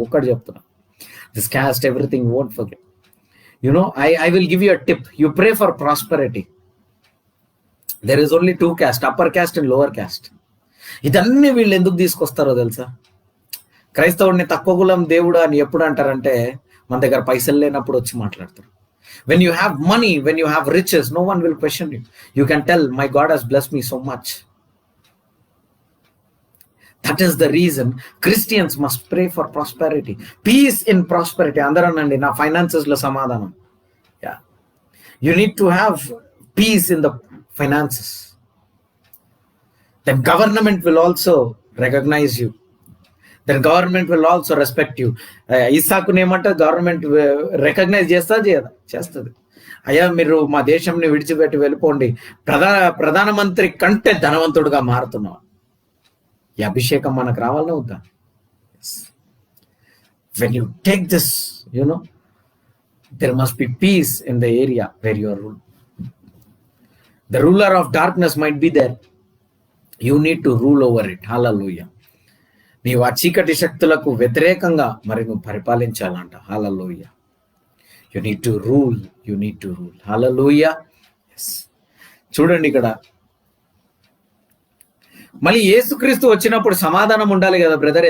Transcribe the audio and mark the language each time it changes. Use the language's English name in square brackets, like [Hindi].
[Telugu] ఒక్కటి చెప్తున్నా, [English] This caste everything won't forget. You know, I will give you a tip. You pray for prosperity. There is only 2 caste, upper caste and lower caste. [Telugu] ఇదన్నీ వీళ్ళు ఎందుకు తీసుకొస్తారో తెలుసా? క్రైస్తవుడిని తక్కువ కులం దేవుడు అని ఎప్పుడు అంటారంటే, మన దగ్గర పైసలు లేనప్పుడు వచ్చి మాట్లాడతారు. [English] When you have money, when you have riches, no one will question you. You can tell, my God has blessed me so much. That is the reason Christians must pray for prosperity. Peace in prosperity. [Telugu] Andaranandi na finances lo samadhanam. Yeah. [English] You need to have peace in the finances. Then government will also recognize you. Then government will also respect you. [Telugu] Isaaku nemanta government recognize chestadi cheyada? Chestadi. అయ్యా మీరు మా దేశంని విడిచిపెట్టి వెళ్ళిపోండి, ప్రధానమంత్రి కంటే ధనవంతుడుగా మారుతున్నావు. ఈ అభిషేకం మనకు రావాలనే వద్దా? [English] When you take this, you know, there must be peace in the area where you are ruled. The ruler of darkness might be there. You need to rule over it. Hallelujah. [Telugu] నీవు ఆ చీకటి శక్తులకు వ్యతిరేకంగా మరి నువ్వు పరిపాలించాలంట. [English] Hallelujah. You need to rule. You need to rule. Hallelujah. Yes. [Telugu] చూడండి ఇక్కడ మళ్ళీ యేసుక్రీస్తు వచ్చినప్పుడు సమాధానం ఉండాలి కదా బ్రదర్.